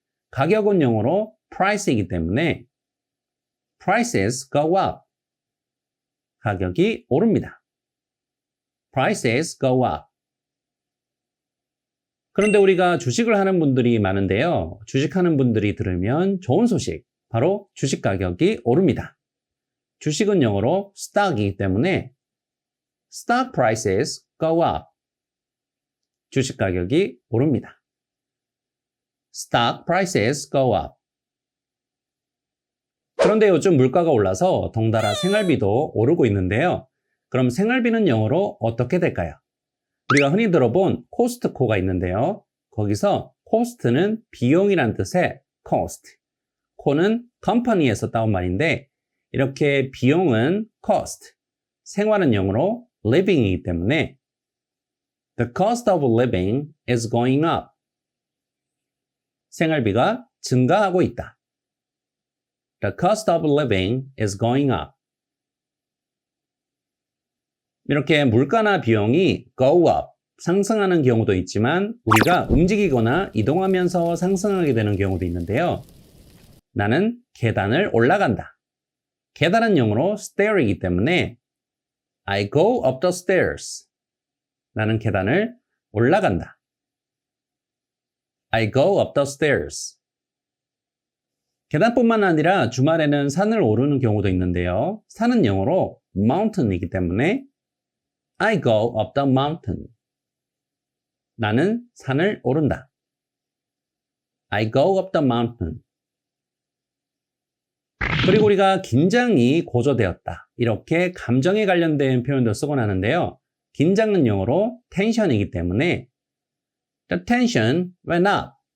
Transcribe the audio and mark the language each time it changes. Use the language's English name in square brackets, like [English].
[Korean] 가격은 영어로 price이기 때문에 [English] prices go up, [Korean] 가격이 오릅니다. [English] prices go up. [Korean] 그런데 우리가 주식을 하는 분들이 많은데요. 주식하는 분들이 들으면 좋은 소식, 바로 주식 가격이 오릅니다. 주식은 영어로 stock이기 때문에 [English] stock prices go up. [Korean] 주식 가격이 오릅니다. [English] stock prices go up. [Korean] 그런데 요즘 물가가 올라서 덩달아 생활비도 오르고 있는데요. 그럼 생활비는 영어로 어떻게 될까요? 우리가 흔히 들어본 코스트코가 있는데요. 거기서 코스트는 비용이란 뜻의 cost, 코는 company에서 따온 말인데 이렇게 비용은 cost, 생활은 영어로 living이기 때문에 [English] the cost of living is going up. [Korean] 생활비가 증가하고 있다. [English] The cost of living is going up. [Korean] 이렇게 물가나 비용이 go up, 상승하는 경우도 있지만 우리가 움직이거나 이동하면서 상승하게 되는 경우도 있는데요. 나는 계단을 올라간다. 계단은 영어로 stair이기 때문에 [English] I go up the stairs. [Korean] 나는 계단을 올라간다. [English] I go up the stairs. [Korean] 계단뿐만 아니라 주말에는 산을 오르는 경우도 있는데요. 산은 영어로 mountain이기 때문에 [English] I go up the mountain. [Korean] 나는 산을 오른다. [English] I go up the mountain. [Korean] 그리고 우리가 긴장이 고조되었다. 이렇게 감정에 관련된 표현도 쓰곤 하는데요. 긴장은 영어로 tension이기 때문에 [English] The tension went up.